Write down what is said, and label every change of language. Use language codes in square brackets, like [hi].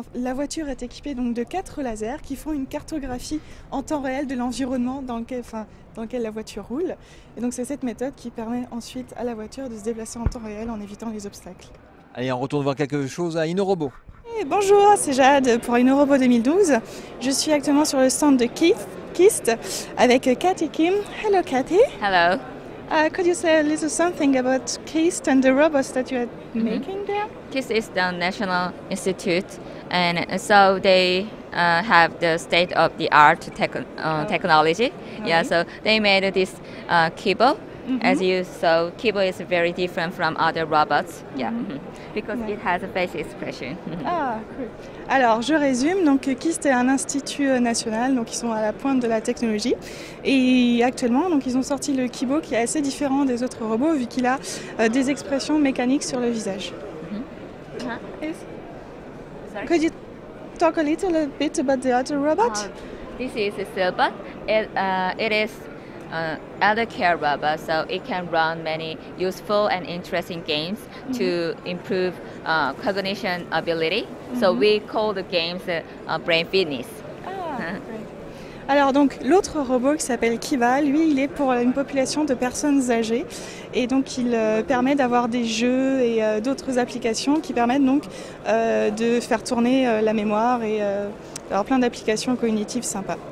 [fr] La voiture est équipée donc de 4 lasers qui font une cartographie en temps réel de l'environnement dans lequel la voiture roule. Et donc c'est cette méthode qui permet ensuite à la voiture de se déplacer en temps réel en évitant les obstacles. Allez, on retourne voir quelque chose à InnoRobot. Et bonjour, c'est Jade pour InnoRobot 2012. Je suis actuellement sur le stand de KIST avec Cathy Kim. [en] Hello Cathy. Hello. Could you say a little something about KIST and the robots that you are making there? KIST is the National Institute, and so they have the state-of-the-art technology. Yeah, so they made this Kibo. As you saw, Kibo is very different from other robots. Yeah, because it has a face expression. [fr] Ah, cool. Alors, je résume. Donc, KIST est un institut national, donc ils sont à la pointe de la technologie. Et actuellement, donc ils ont sorti le Kibo qui est assez différent des autres robots vu qu'il a des expressions mécaniques sur le visage. [en] Yes. Could you talk a little bit about the other robot? This is a Silbot. It is elder care robot, so it can run many useful and interesting games to improve cognition ability. So we call the games brain fitness. Ah, great. [fr] Alors donc l'autre robot qui s'appelle Kiva, lui il est pour une population de personnes âgées et donc il permet d'avoir des jeux et d'autres applications qui permettent donc de faire tourner la mémoire et d'avoir plein d'applications cognitives sympas.